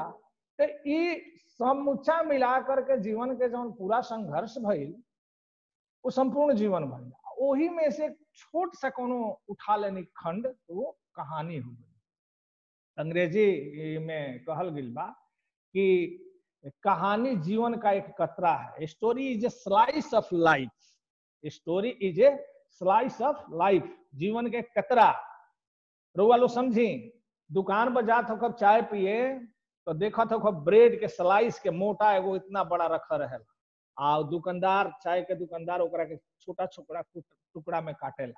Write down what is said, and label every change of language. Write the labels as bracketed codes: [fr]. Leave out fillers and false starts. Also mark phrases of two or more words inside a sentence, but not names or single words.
[bho] तो ई समुचा मिला करके जीवन के जौन पूरा संघर्ष भइल वो संपूर्ण जीवन भइल। वही में से छोट सा कोनो उठा लेनी खंड, तो वो कहानी हो गई। अंग्रेजी में कहल गई बा कि कहानी जीवन का एक कतरा है। [en] story is a slice of life. story is a slice of life, [bho] जीवन के कतरा। रुआ लो समझी, दुकान पर जात हो चाय पिए तो देखा था ब्रेड के स्लाइस के मोटा एगो इतना बड़ा रखा रहेला, आ दुकानदार चाय के दुकानदार ओकरा के छोटा छोटा टुकड़ा में काटेला।